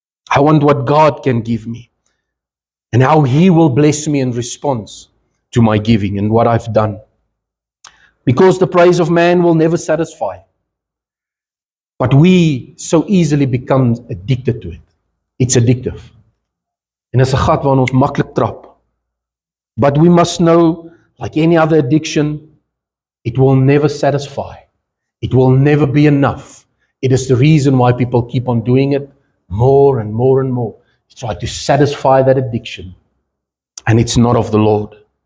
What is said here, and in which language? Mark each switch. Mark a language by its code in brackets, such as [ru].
[en] I want what God can give me and how He will bless me in response to my giving and what I've done. Because the praise of man will never satisfy. But we so easily become addicted to it. It's addictive. [af] En is 'n gat waarin ons maklik trap. [en] But we must know, like any other addiction, it will never satisfy. It will never be enough. It is the reason why people keep on doing it more and more and more. To try to satisfy that addiction. And it's not of the Lord.